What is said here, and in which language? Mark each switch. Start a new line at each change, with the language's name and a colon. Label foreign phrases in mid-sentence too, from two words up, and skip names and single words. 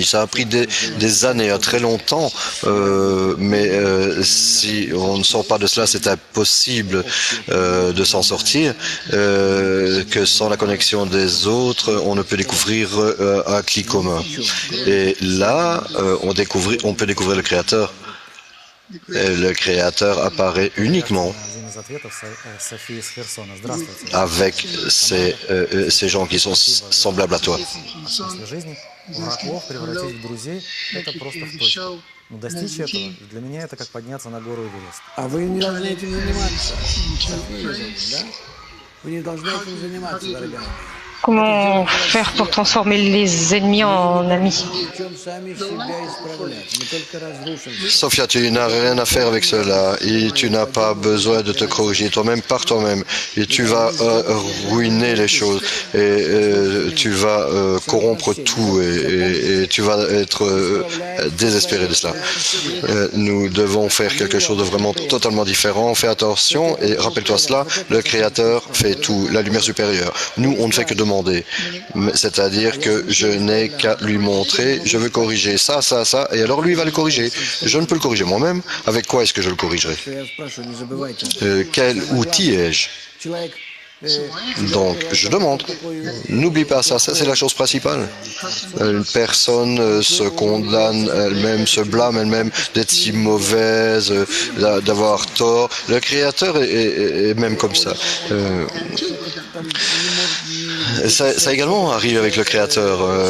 French: Ça a pris des années, très longtemps, mais si on ne sort pas de cela, c'est impossible de s'en sortir, que sans la connexion des autres, on ne peut découvrir un clic commun. Et là, on peut découvrir le Créateur. Et le Créateur apparaît uniquement
Russian: Один из ответов Софии из Херсона. Здравствуйте.
French: avec ces gens qui sont semblables à toi.
Russian: О смысле жизни врагов превратить в друзей – это просто в точку. Но достичь этого, для меня это как подняться на гору Эверест. А вы не должны этим заниматься. Да? Вы не должны этим заниматься, дорогая.
French: Comment faire pour transformer les ennemis en amis?
Russian: Причем сами себя исправлять. Мы только разрушим.
French: Sophia, tu n'as rien à faire avec cela et tu n'as pas besoin de te corriger toi-même par toi-même. Et tu vas ruiner les choses et tu vas corrompre tout et tu vas être désespéré de cela. Nous devons faire quelque chose de vraiment totalement différent. Fais attention et rappelle-toi cela, le Créateur fait tout, la lumière supérieure. Nous, on ne fait que demander. C'est-à-dire que je n'ai qu'à lui montrer, je veux corriger ça, ça, ça, et alors lui va le corriger. Je ne peux le corriger moi-même. Avec quoi est-ce que je le corrigerai?
Russian: Я спрашиваю, не забывайте.
French: Quel outil ai-je?
Russian: Человек
French: Donc, je demande. N'oublie pas ça, ça c'est la chose principale. Une personne se condamne elle-même, se blâme elle-même d'être si mauvaise, d'avoir tort. Le Créateur est même comme ça. Ça également arrive avec le Créateur.